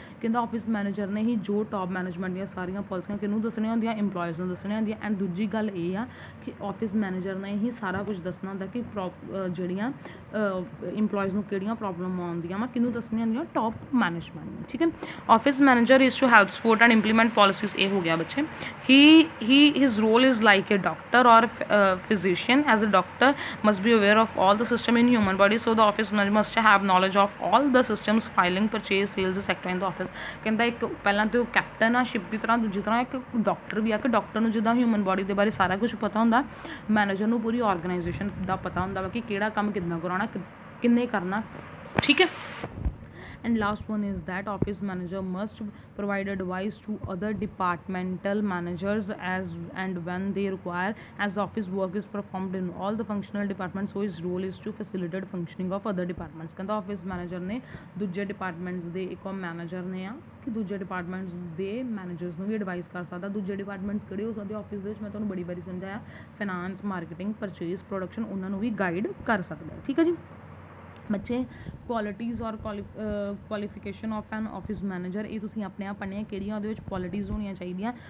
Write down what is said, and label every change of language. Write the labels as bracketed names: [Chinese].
[Punjabi] ਕਹਿੰਦਾ office manager ਨੇ ਹੀ ਜੋ ਟੌਪ ਮੈਨੇਜਮੈਂਟ ਦੀਆਂ ਸਾਰੀਆਂ ਪੋਲਿਸੀਆਂ ਕਿਹਨੂੰ ਦੱਸਣੀਆਂ ਹੁੰਦੀਆਂ, ਇੰਪਲੋਇਜ਼ ਨੂੰ ਦੱਸਣੀਆਂ ਹੁੰਦੀਆਂ। ਐਂਡ ਦੂਜੀ ਗੱਲ ਇਹ ਆ ਕਿ ਆਫਿਸ ਮੈਨੇਜਰ ਨੇ ਹੀ ਸਾਰਾ ਕੁਝ ਦੱਸਣਾ ਹੁੰਦਾ ਕਿ ਜਿਹੜੀਆਂ ਇੰਪਲੋਇਜ਼ ਨੂੰ ਕਿਹੜੀਆਂ ਪ੍ਰੋਬਲਮ ਆਉਂਦੀਆਂ ਵਾ ਕਿਹਨੂੰ ਦੱਸਣੀਆਂ ਹੁੰਦੀਆਂ, ਟੌਪ ਮੈਨੇਜਮੈਂਟ ਨੂੰ ਠੀਕ ਹੈ। [English] office manager is to help support and implement policies [Punjabi] ਇਹ ਹੋ ਗਿਆ ਬੱਚੇ। [English] his role is like a doctor or physician। as a doctor must be aware of all the system in human body, so the office manager must have knowledge of all the systems, filing, purchase, sales etc in the office। [Punjabi] ਕਹਿੰਦਾ ਇੱਕ ਪਹਿਲਾਂ ਤੇ ਉਹ captain ਆ ship ਦੀ ਤਰ੍ਹਾਂ, ਦੂਜੀ ਤਰ੍ਹਾਂ ਇੱਕ ਡਾਕਟਰ ਵੀ ਆ ਕਿ ਡਾਕਟਰ ਨੂੰ ਜਿੱਦਾਂ ਹਿਊਮਨ ਬੋਡੀ ਦੇ ਬਾਰੇ ਸਾਰਾ ਕੁਝ ਪਤਾ ਹੁੰਦਾ, ਮੈਨੇਜਰ ਨੂੰ ਪੂਰੀ ਔਰਗਨਾਈਜੇਸ਼ਨ ਦਾ ਪਤਾ ਹੁੰਦਾ ਵਾ ਕਿ ਕਿਹੜਾ ਕੰਮ ਕਿੱਦਾਂ ਕਰਾਉਣਾ, ਕਿੰਨੇ ਕਰਨਾ ਠੀਕ ਹੈ। [English] And last one is that office manager must provide advice to other departmental managers as and when they require, as office work is performed in all the functional departments, so his role is to facilitate functioning of other departments। [Punjabi] ਕਹਿੰਦਾ office manager ਨੇ ਦੂਜੇ departments ਦੇ ਇੱਕ manager ਨੇ ਆ ਕਿ ਦੂਜੇ departments ਦੇ managers ਨੂੰ ਵੀ advice ਕਰ ਸਕਦਾ। ਦੂਜੇ departments ਕਿਹੜੇ ਹੋ ਸਕਦੇ ਆਫਿਸ ਦੇ ਵਿੱਚ, ਮੈਂ ਤੁਹਾਨੂੰ ਬੜੀ ਵਾਰੀ ਸਮਝਾਇਆ, ਫਾਈਨਾਂਸ, ਮਾਰਕੀਟਿੰਗ, ਪਰਚੇਜ਼, ਪ੍ਰੋਡਕਸ਼ਨ, ਉਹਨਾਂ ਨੂੰ ਵੀ ਗਾਈਡ ਕਰ ਸਕਦਾ ਠੀਕ ਹੈ ਜੀ। ਬੱਚੇ [English] qualities ਔਰ qualification of an office manager [Punjabi] ਇਹ ਤੁਸੀਂ ਆਪਣੇ ਆਪ ਪੜ੍ਹਨੀਆਂ ਕਿਹੜੀਆਂ ਉਹਦੇ ਵਿੱਚ ਕੁਆਲਿਟੀਜ਼ ਹੋਣੀਆਂ ਚਾਹੀਦੀਆਂ।